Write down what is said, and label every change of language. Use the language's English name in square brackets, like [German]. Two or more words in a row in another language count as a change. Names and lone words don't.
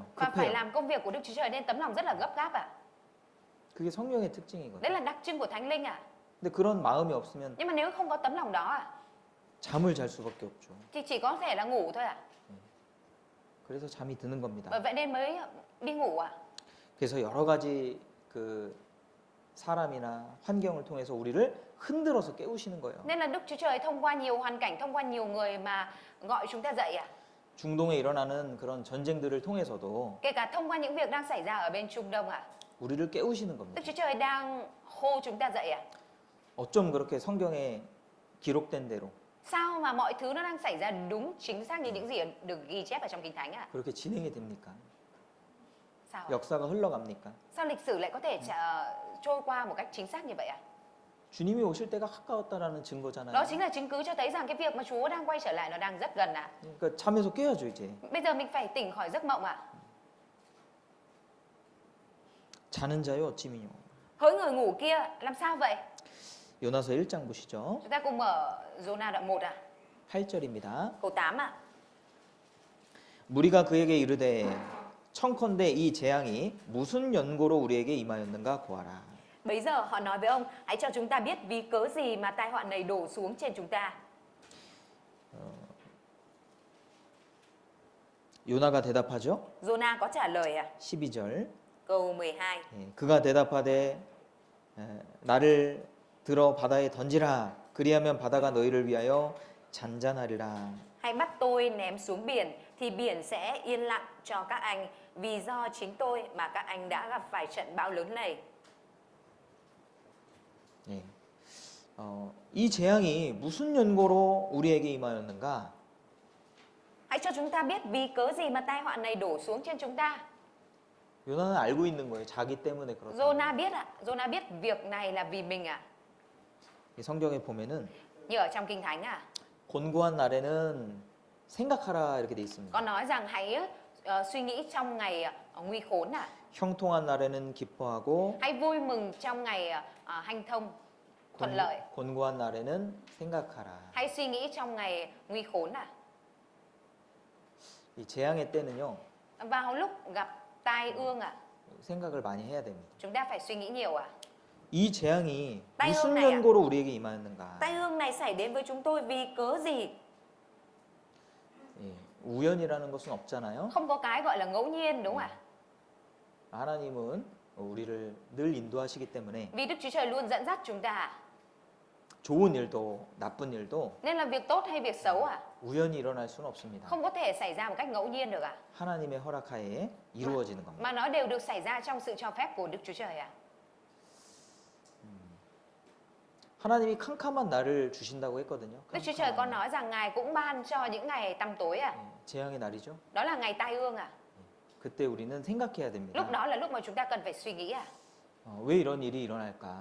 [Vietnamese] và phải [Korean] 급해요. [Vietnamese] làm công việc của Đức Chúa Trời nên tấm lòng rất là gấp gáp [Korean] 그게 성령의 특징이거든요. [Vietnamese] Đấy là đặc trưng của Thánh linh [Korean] 근데 그런 마음이 없으면 [Vietnamese] Nhưng mà nếu không có tấm lòng đó [Korean] 잠을 잘 수밖에 없죠. [Vietnamese] thì chỉ có thể là ngủ thôi [Korean] 그래서 잠이 드는 겁니다. [Vietnamese] Bởi vậy nên mới đi ngủ [Korean] 그래서 여러 가지 그 사람이나 환경을 통해서 우리를 흔들어서 깨우시는 거예요. [Vietnamese] Nên là Đức Chúa Trời thông qua nhiều hoàn cảnh, thông qua nhiều người mà gọi chúng ta dậy ạ. [Korean] 중동에 일어나는 그런 전쟁들을 통해서도 [Vietnamese] Kể cả thông qua những việc đang xảy ra ở bên Trung Đông ạ. [Korean] 우리를 깨우시는 겁니다. [Vietnamese] Đức Chúa Trời đang hô chúng ta dậy ạ. [Korean] 어쩜 그렇게 성경에 기록된 대로 [Vietnamese] Sao mà mọi thứ nó đang xảy ra đúng chính xác như những gì được ghi chép ở trong Kinh Thánh ạ? [Korean] 그렇게 진행이 됩니까? [Vietnamese] Sao ạ? [Korean] 역사가 흘러갑니까? [Vietnamese] Sao lịch sử lại có thể trôi qua một cách chính xác như vậy ạ? [Korean] 주님이 오실 때가 가까웠다라는 증거잖아요. [Vietnamese] Đó chính là chứng cứ cho thấy rằng cái việc mà Chúa đang quay trở lại nó đang rất gần ạ. [Korean] 그러니까 잠에서 깨야죠 이제. [Vietnamese] Bây giờ mình phải tỉnh khỏi giấc mộng ạ. [Korean] 자는 자요 어찌미뇨. [Vietnamese] Hỡi người ngủ kia, làm sao vậy? [Korean] 요나서 1장 보시죠. [Vietnamese] Chúng ta cùng mở Giô-na đoạn 1 ạ. [Korean] 8절입니다. [Vietnamese] Câu 8 ạ. [Korean] 무리가 그에게 이르되 청컨대 이 재앙이 무슨 연고로 우리에게 임하였는가 고하라. [Vietnamese] Bấy giờ họ nói với ông, hãy cho chúng ta biết vì cớ gì mà tai họa này đổ xuống trên chúng ta. [Korean] 요나가 대답하죠. [Vietnamese] Giô-na có trả lời ạ. [Korean] 12절. [Vietnamese] Câu 12. [Korean] 그가 대답하되 나를 들어 바다에 던지라. 그리하면 바다가 너희를 위하여 잔잔하리라. [Vietnamese] Hãy bắt tôi ném xuống biển thì biển sẽ yên lặng cho các anh vì do chính tôi mà các anh đã gặp phải trận bão lớn này. [Korean] 예. 이 재앙이 무슨 연고로 우리에게 임하였는가? [Vietnamese] Hãy cho chúng ta biết vì cớ gì mà tai họa này đổ xuống trên chúng ta. [Korean] 요나는 알고 있는 거예요. 자기 때문에 그렇다. [Vietnamese] Giô-na biết ạ. Giô-na biết việc này là vì mình ạ. [Korean] 성경에 보면은 [Vietnamese] Như ở trong Kinh Thánh ạ. [Korean] 곤고한 날에는 생각하라 이렇게 돼 있습니다. [Vietnamese] Có nói rằng hãy suy nghĩ trong ngày nguy khốn ạ. [Korean] 형통한 날에는 기뻐하고 [Vietnamese] Hãy vui mừng trong ngày hanh thông, thuận lợi. [Korean] 곤고한 날에는 생각하라. [Vietnamese] Hãy suy nghĩ trong ngày nguy khốn ạ. [Korean] 이 재앙의 때는요. [Vietnamese] Vào lúc gặp tai ương ạ, [Korean] 생각을 많이 해야 됩니다. [Vietnamese] chúng ta phải suy nghĩ nhiều ạ. [Korean] 이 재앙이 따요, 무슨 나야. 연고로 우리에게 임하였는가? [Vietnamese] Tai ương này xảy đến với chúng tôi vì cớ gì? [Korean] 예, 우연이라는 것은 없잖아요. [Vietnamese] Không có cái gọi là ngẫu nhiên đúng không ạ? [Korean] 하나님은 우리를 늘 인도하시기 때문에 [Vietnamese] Vì Đức Chúa Trời luôn dẫn dắt chúng ta. [Korean] 좋은 일도 나쁜 일도 [Vietnamese] Nên là việc tốt hay việc xấu ạ, [Korean] 우연히 일어날 수는 없습니다. [Vietnamese] không có thể xảy ra một cách ngẫu nhiên được ạ. [Korean] 하나님의 허락하에 이루어지는 겁니다. [Vietnamese] Mà nó đều được xảy ra trong sự cho phép của Đức Chúa Trời ạ. [Korean] 하나님이 캄캄한 날을 주신다고 했거든요. [Vietnamese] Đức Chúa Trời có nói rằng Ngài cũng ban cho những ngày tăm tối ạ. [Korean] 예, 재앙의 날이죠. [Vietnamese] Đó là ngày tai ương ạ. [Korean] 그때 우리는 생각해야 됩니다. [Vietnamese] Lúc đó là lúc mà chúng ta cần phải suy nghĩ ạ. [Korean] 왜 이런 일이 일어날까?